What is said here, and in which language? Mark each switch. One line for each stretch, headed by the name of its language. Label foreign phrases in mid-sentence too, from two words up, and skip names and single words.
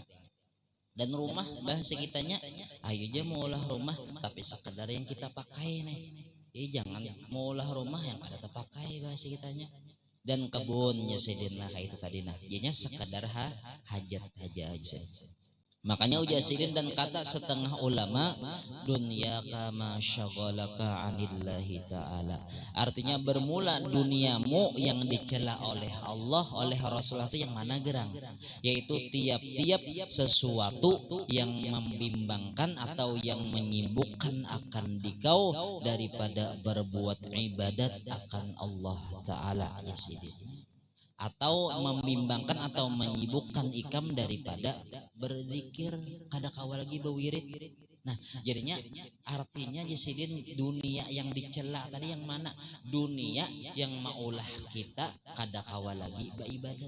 Banjar: Dan rumah bahasa kitanya, ayo aja maulah rumah tapi sekedar yang kita pakai nih. Jadi jangan maulah rumah yang ada terpakai bahasa kitanya. Dan kebunnya sidin kayak itu tadi nah. Jadinya sekedar hajat aja. Makanya ujar sidin dan kata setengah ulama,
Arabic: دنياك ما شغلك عن الله تعالى.
Indonesian: Artinya bermula duniamu yang dicela oleh Allah, oleh Rasulullah itu yang mana gerang? Yaitu tiap-tiap sesuatu yang membimbangkan atau yang menyibukkan akan dikau daripada berbuat ibadat akan Allah Ta'ala ya sidin.
Banjar: Atau membimbangkan atau menyibukkan ikam daripada berzikir kada kawa lagi bewirid. Nah jadinya artinya jisidin dunia yang dicela tadi yang mana? Dunia yang maulah kita kada kawa lagi beribadat.